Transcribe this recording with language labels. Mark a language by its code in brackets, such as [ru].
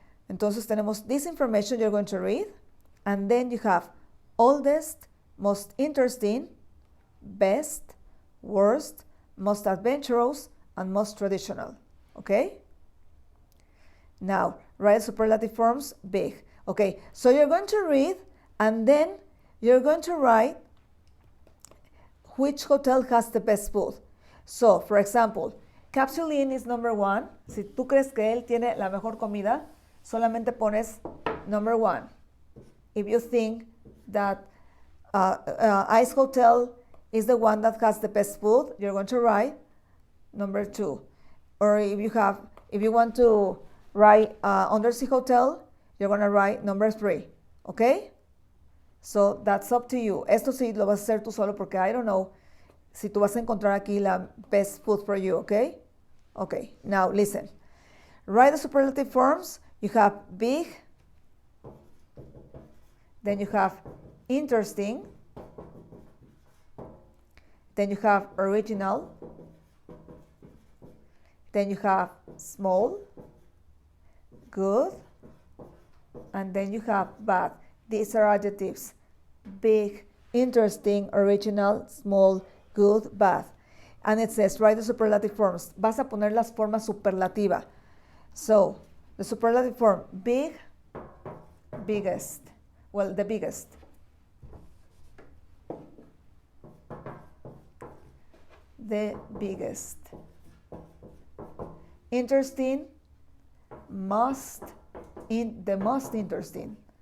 [es] Entonces tenemos [en] this information you're going to read. And then you have oldest, most interesting, best, worst, most adventurous, and most traditional. Okay? Now, write superlative forms, big. Okay, so you're going to read and then you're going to write which hotel has the best food. So, for example, Capsule Inn is number 1. [es] Si tú crees que él tiene la mejor comida, solamente pones [en] number 1. If you think that Ice Hotel is the one that has the best food, you're going to write number 2. Or if you want to write Undersea Hotel, you're going to write number 3. Okay? So that's up to you. [es] Esto sí lo vas a hacer tú solo porque [en] I don't know [es] si tú vas a encontrar aquí la [en] best food for you. Okay? Okay. Now listen. Write the superlative forms. You have big. Then you have interesting. Then you have original. Then you have small, good, and then you have bad. These are adjectives. Big, interesting, original, small, good, bad. And it says, write the superlative forms. [es] Vas a poner las formas superlativa. [en] So, the superlative form, big, biggest. Well, the biggest. The biggest. Interesting, the most interesting.